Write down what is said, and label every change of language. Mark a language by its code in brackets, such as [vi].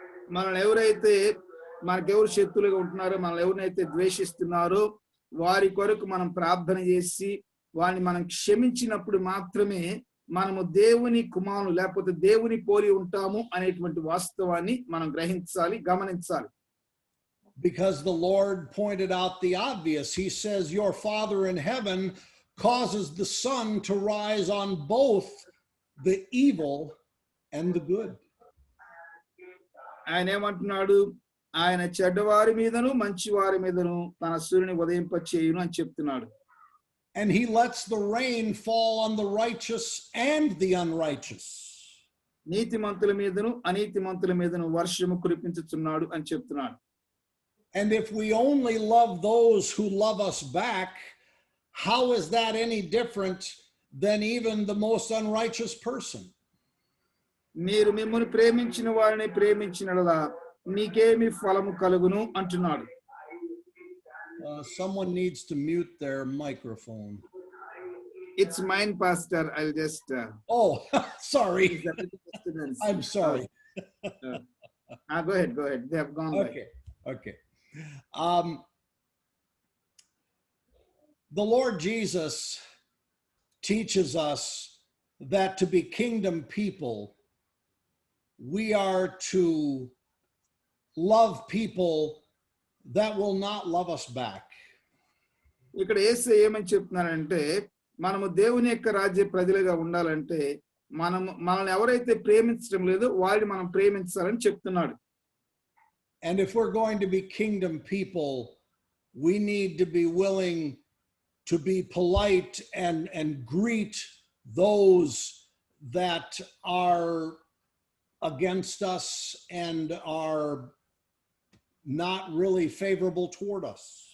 [te] మనల్ని ఎవరైతే మనకెవరు శత్రులుగా ఉంటున్నారో, మనల్ని ఎవరినైతే ద్వేషిస్తున్నారో వారి కొరకు మనం ప్రార్థన చేసి వారిని మనం క్షమించినప్పుడు మాత్రమే మనము దేవుని కుమారులు లేకపోతే దేవుని పోలి ఉంటాము అనేటువంటి వాస్తవాన్ని మనం గ్రహించాలి, గమనించాలి. [en] Because the Lord pointed out the obvious. He says, your Father in heaven causes the sun to rise on both the evil and the good. [te] ఆయన ఏమంటున్నాడు, ఆయన చెడ్డవారి మీదను మంచి వారి మీదను తన సూర్యుని ఉదయింపచేయును అని చెప్తున్నాడు. [en] And he lets the rain fall on the righteous and the unrighteous. [te] నీతిమంతుల మీదను అనీతిమంతుల మీదను వర్షము కురిపించుచున్నాడు అని చెప్తున్నాడు. [en] And if we only love those who love us back, how is that any different than even the most unrighteous person? [te] మీరు మిమ్మల్ని ప్రేమించిన వారిని ప్రేమించినలా మీకేమి ఫలము కలుగును అంటున్నాడు. [en] Someone needs to mute their microphone. It's mine, Pastor. I'll just. Oh, sorry. I'm sorry. Go ahead. They have gone. Okay. The Lord Jesus teaches us that to be kingdom people, we are to love people that will not love us back. [te] ఇక్కడ యేసు ఏమని చెప్తున్నారంటే, మనము దేవుని యొక్క రాజ్య ప్రజలుగా ఉండాలంటే మనల్ని ఎవరైతే ప్రేమించడం లేదో వారిని మనం ప్రేమించాలని చెప్తున్నాడు. [en] And if we're going to be kingdom people, we need to be willing to be polite and greet those that are against us and are not really favorable toward us.